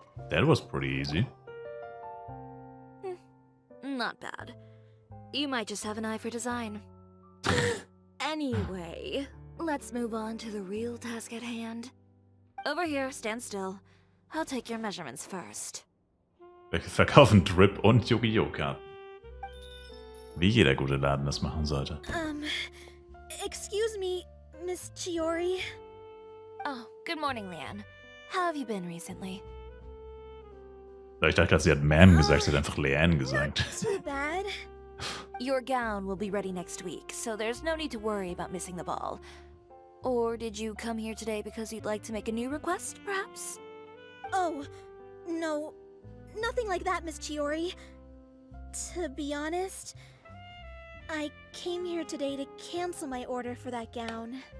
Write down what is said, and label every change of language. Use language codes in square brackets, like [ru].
[en] That was pretty easy. Not bad. You might just have an eye for design. Anyway, let's move on to the real task at hand. Over here, stand still. I'll take your measurements first. [de] Wir verkaufen Drip und Yu-Gi-Oh! Karten. Wie jeder gute Laden das machen sollte. [en] Excuse me, Miss Chiori. Oh, good morning, Leanne. How have you been recently? [de] Ich dachte gerade, sie hat Ma'am gesagt, sie hat einfach Leanne gesagt. [en] Too bad. Your gown will be ready next week, so there's no need to worry about missing the ball. Or did you come here today because you'd like to make a new request, perhaps? Oh, no. Nothing like that, Miss Chiori. To be honest, I came here today to cancel my order for that gown.